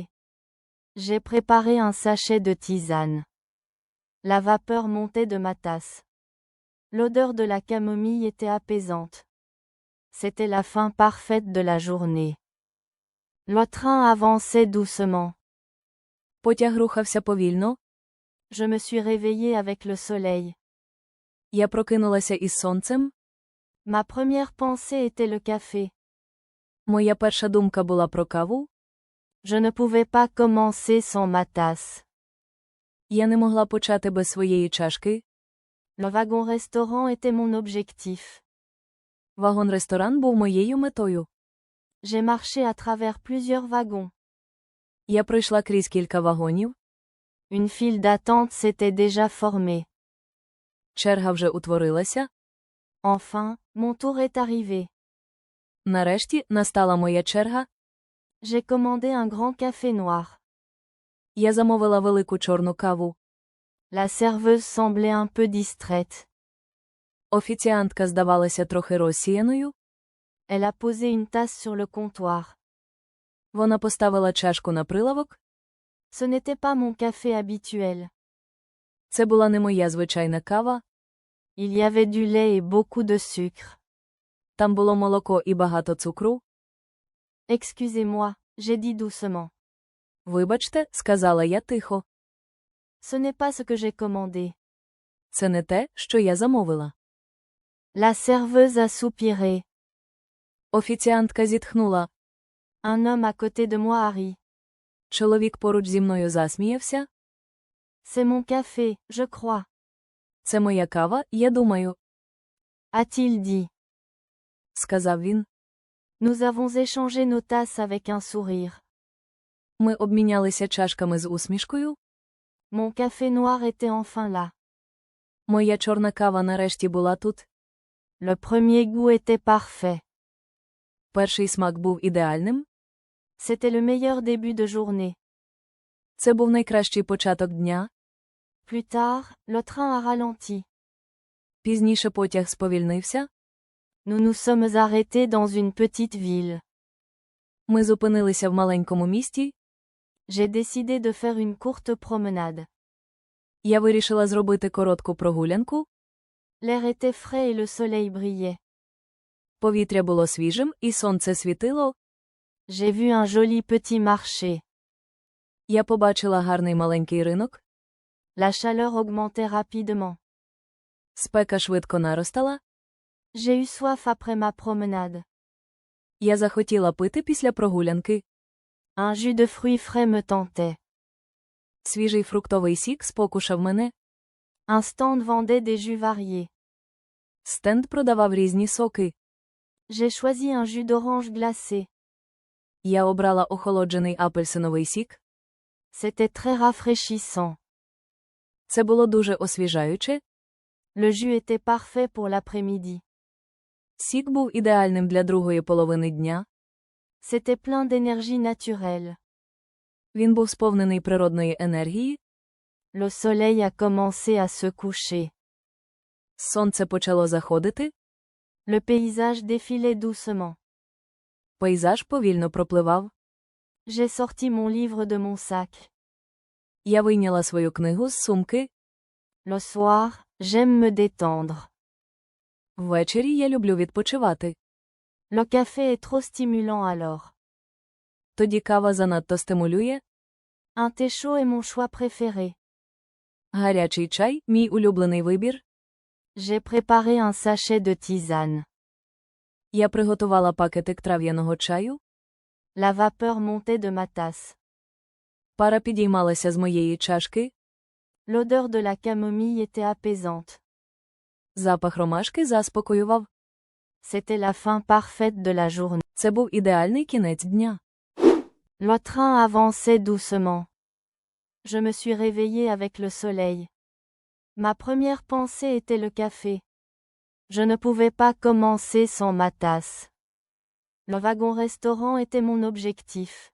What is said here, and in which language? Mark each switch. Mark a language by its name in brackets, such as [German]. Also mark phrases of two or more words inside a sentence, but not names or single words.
[French] J'ai préparé un sachet de tisane. La vapeur montait de ma tasse. L'odeur de la camomille était apaisante. C'était la fin parfaite de la journée. Le train avançait doucement. [Ukrainian] Потяг рухався повільно. [French] Je me suis réveillée avec le soleil. [Ukrainian] Я прокинулася із сонцем. [French] Ma première pensée était le café. [Ukrainian] Моя перша думка була про каву. [French] Je ne pouvais pas commencer sans ma tasse. [Ukrainian] Я не могла почати без своєї чашки. [French] Le wagon-restaurant était mon objectif. [Ukrainian] Вагон-ресторан був моєю метою. [French] J'ai marché à travers plusieurs wagons. [Ukrainian] Я пройшла крізь кілька вагонів. [French] Une file d'attente s'était déjà formée. [Ukrainian] Черга вже утворилася. [French] Enfin, mon tour est arrivé. [Ukrainian] Нарешті настала моя черга. [French] J'ai commandé un grand café noir. [Ukrainian] Я замовила велику чорну каву. [French] La serveuse semblait un peu distraite. [Ukrainian] Офіціантка здавалася трохи розсіяною. [French] Elle a posé une tasse sur le comptoir. [Ukrainian] Вона поставила чашку на прилавок. [French] Ce n'était pas mon café habituel. [Ukrainian] Це була не моя звичайна кава. [French] Il y avait du lait et beaucoup de sucre. [Ukrainian] Там було молоко і багато цукру. [French] Excusez-moi, j'ai dit doucement. [Ukrainian] Вибачте, сказала я тихо. [French] Ce n'est pas ce que j'ai commandé. [Ukrainian] Це не те, що я замовила. [French] La serveuse a soupiré. [Ukrainian] Офіціантка зітхнула. [French] Un homme à côté de moi a ri. [Ukrainian] Чоловік поруч зі мною засміявся. [French] C'est mon café, je crois. [Ukrainian] Це моя кава, я думаю, [French] A-t-il dit. [Ukrainian] сказав він. [French] Nous avons échangé nos tasses avec un sourire. [Ukrainian] Ми обмінялися чашками з усмішкою. [French] Mon café noir était enfin là. [Ukrainian] Моя чорна кава нарешті була тут. [French] Le premier goût était parfait. [Ukrainian] Перший смак був ідеальним. [French] C'était le meilleur début de journée. [Ukrainian] Це був найкращий початок дня. [French] Plus tard, le train a ralenti. [Ukrainian] Пізніше потяг сповільнився. [French] Nous nous sommes arrêtés dans une petite ville. [Ukrainian] Ми зупинилися в маленькому місті. [French] J'ai décidé de faire une courte promenade. [Ukrainian] Я вирішила зробити коротку прогулянку. [French] L'air était frais et le soleil brillait. [Ukrainian] Повітря було свіжим, і сонце світило. [French] J'ai vu un joli petit marché. [Ukrainian] Я побачила гарний маленький ринок. [French] La chaleur augmentait rapidement. [Ukrainian] Спека швидко наростала. [French] J'ai eu soif après ma promenade. [Ukrainian] Я захотіла пити після прогулянки. [French] Un jus de fruits frais me tentait. [Ukrainian] Свіжий фруктовий сік спокушав мене. [French] Un stand vendait des jus variés. [Ukrainian] Стенд продавав різні соки. [French] J'ai choisi un jus d'orange glacé. [Ukrainian] Я обрала охолоджений апельсиновий сік. [French] C'était très rafraîchissant. [Ukrainian] Це було дуже освіжаюче. [French] Le jus était parfait pour l'après-midi. [Ukrainian] Сік був ідеальним для другої половини дня. [French] C'était plein d'énergie naturelle. [Ukrainian] Він був сповнений природної енергії. [French] Le soleil a commencé à se coucher. [Ukrainian] Сонце почало заходити. [French] Le paysage défilait doucement. [Ukrainian] Пейзаж повільно пропливав. [French] J'ai sorti mon livre de mon sac. [Ukrainian] Я вийняла свою книгу з сумки. [French] Le soir, j'aime me détendre. [Ukrainian] Ввечері я люблю відпочивати. [French] Le café est trop stimulant alors. [Ukrainian] Тоді кава занадто стимулює. [French] Un thé chaud est mon choix préféré. [Ukrainian] Гарячий чай – мій улюблений вибір. [French] J'ai préparé un sachet de tisane. [Ukrainian] Я приготувала пакетик трав'яного чаю. [French] La vapeur montait de ma tasse. [Ukrainian] Пара підіймалася з моєї чашки. [French] L'odeur de la camomille était apaisante. [Ukrainian] Запах ромашки заспокоював. [French] C'était la fin parfaite de la journée. [Ukrainian] Це був ідеальний кінець дня. [French] Le train avançait doucement. Je me suis réveillée avec le soleil. Ma première pensée était le café. Je ne pouvais pas commencer sans ma tasse. Le wagon-restaurant était mon objectif.